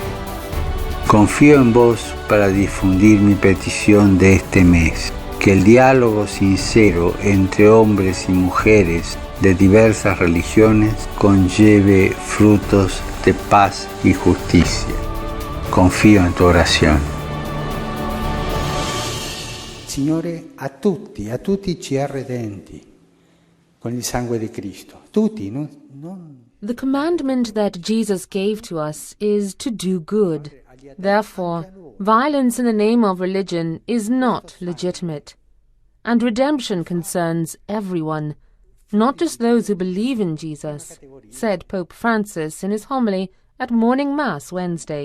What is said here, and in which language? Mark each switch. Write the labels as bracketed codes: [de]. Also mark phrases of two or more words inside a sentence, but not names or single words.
[es] Confío en vos para difundir mi petición de este mes. Que el diálogo sincero entre hombres y mujeres de diversas religiones conlleve frutos de paz y justicia. Confío en tu oración. [it] Signore, a tutti ci ha redenti con il sangue di Cristo. Tutti, non... [en] The commandment that Jesus gave to us is to do good. Therefore, violence in the name of religion is not legitimate. And redemption concerns everyone, not just those who believe in Jesus, said Pope Francis in his homily at Morning Mass Wednesday.